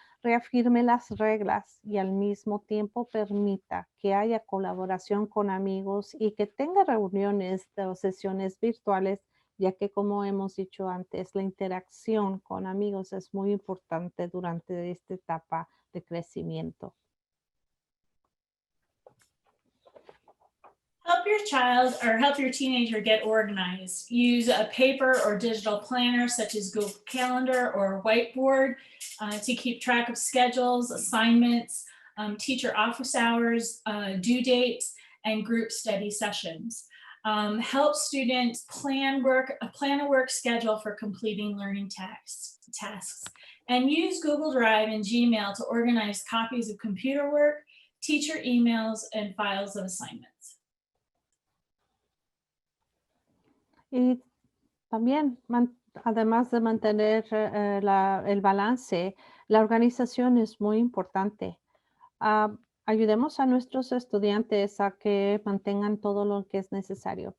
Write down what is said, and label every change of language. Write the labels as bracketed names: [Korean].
[Spanish] Reafirme las reglas y al mismo tiempo permita que haya colaboración con amigos y que tenga reuniones o sesiones virtuales, ya que como hemos dicho antes, la interacción con amigos es muy importante durante esta etapa de crecimiento. [English] Help your child or help your teenager get organized. Use a paper or digital planner such as Google Calendar or Whiteboard to keep track of schedules, assignments, teacher office hours, due dates, and group study sessions. Help students plan a work schedule for completing learning tasks. And use Google Drive and Gmail to organize copies of computer work, teacher emails, and files of assignments. [Spanish] Y también, además de mantener el balance, la organización es muy importante. Ayudemos a nuestros estudiantes a que mantengan todo lo que es necesario.